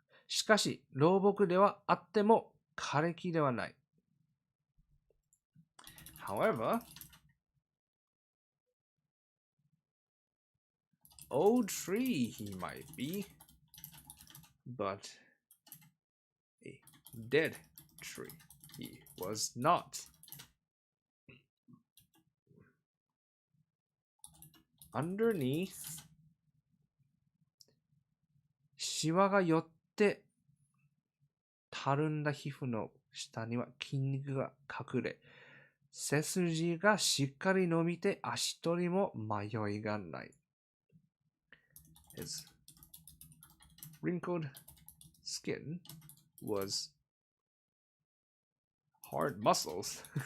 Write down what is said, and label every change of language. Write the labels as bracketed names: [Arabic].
[Japanese] しかし、老木ではあっても枯れ木ではない。 [English] However, old tree he might be, but a dead tree he was not. Underneath, [Japanese] シワが寄ってたるんだ皮膚の下には筋肉が隠れ、背筋がしっかり伸びて足取りも迷いがない。 [English] His wrinkled skin was hard muscles.